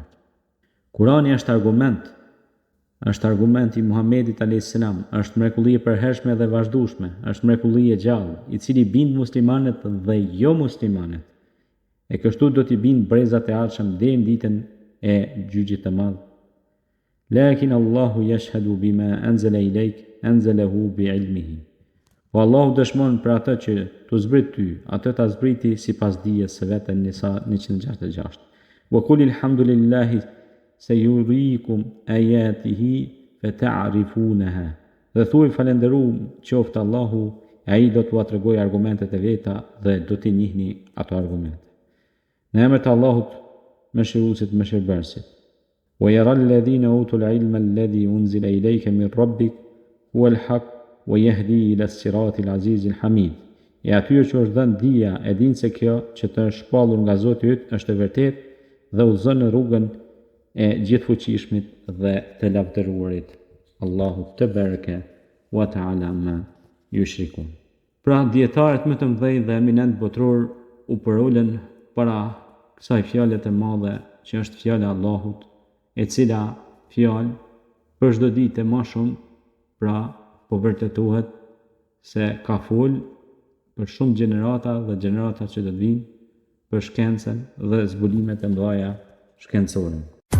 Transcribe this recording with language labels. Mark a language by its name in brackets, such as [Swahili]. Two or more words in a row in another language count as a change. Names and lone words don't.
[Albanian] Kurani është argument i Muhamedit a.s. është mrekulli e përhershme dhe vazhdueshme, është mrekulli e gjallë, i cili bind muslimanët dhe jo muslimanët. E kështu do t'i bind brezat e ardhshëm deri në ditën e gjyqit të madh. [Arabic] لكن الله يشهد بما أنزل إليك أنزله بعلمه. [Albanian] Po Allahu dëshmon për atë që tu zbrit ty, atë ta zbriti sipas dijes së vet. Nisa 166. [Arabic] وقل الحمد لله سيريكم آياته فتعرفونها. [Albanian] Dhe thuaj falënderuar qoftë Allahu, ai do t'ua tregojë argumentet e veta dhe do t'i njihni ato argumente. Në emër të Allahut, mëshiruesit, mëshirbërësit. [Arabic] ويرى الذين أوتوا العلم الذي أنزل إليك من ربك هو الحق ويهدي إلى الصراط العزيز الحميد. [Albanian] E atyre që është dhënë dija e dinë se kjo që të është shpallur nga Zoti yt është e vërtetë dhe udhëzon në rrugën e gjithfuqishmit dhe të lavdëruarit. [Arabic] الله تبارك وتعالى عما يشركون. [Albanian] Pra dietarët më të mëdhenj dhe eminent botror u përulën para kësaj fjale të madhe që është fjala e Allahut, e cila fjalë për çdo ditë më shumë, pra po vërtetohet se ka fol për shumë gjenerata dhe gjenerata që do të vinë për shkencën dhe zbulimet e mëdha shkencore.